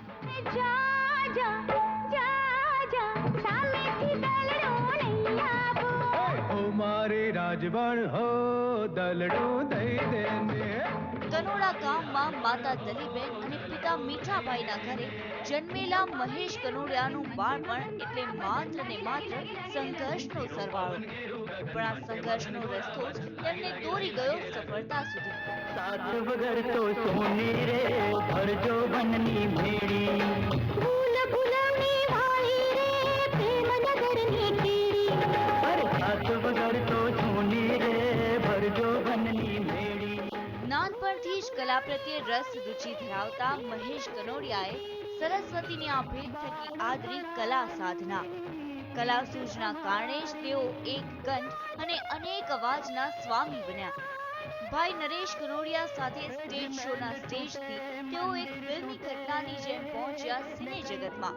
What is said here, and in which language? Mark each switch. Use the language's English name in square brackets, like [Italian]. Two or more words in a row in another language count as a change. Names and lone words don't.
[Gujarati] મારી રાજબણ હો દલડો દઈ દેને. કનોડા ગામમાં માતા દલીબેન અને પિતા મીઠાભાઈના ઘરે જન્મેલા મહેશ કનોડિયાનું બાળપણ એટલે માત્ર ને માત્ર સંઘર્ષનો સરવાળો. પણ આ સંઘર્ષનો રસ્તો જ તેમને દોરી ગયો સફળતા સુધી. સાથ વગર તો સોની રે ભરજો બનની ભેડી ફૂલ ફુલવની ભાઈ રે પ્રેમ નગરની કીડી અરે સાથ વગર તો સોની રે ભરજો બનની ભેડી. નાનપણથી જ કલા પ્રત્યે રસ રુચિ ધરાવતા મહેશ કનોડિયાએ સરસ્વતીની આ ભેટ થકી આદરી કલા સાધના. કલા સૂઝના કારણે જ તેઓ એક કંઠ અને અનેક અવાજના સ્વામી બન્યા. ભાઈ નરેશ કનોડિયા સાથે સ્ટેજ શોના સ્ટેજથી તેઓ એક ફિલ્મી ઘટનાની જેમ પહોંચ્યા સિને જગતમાં.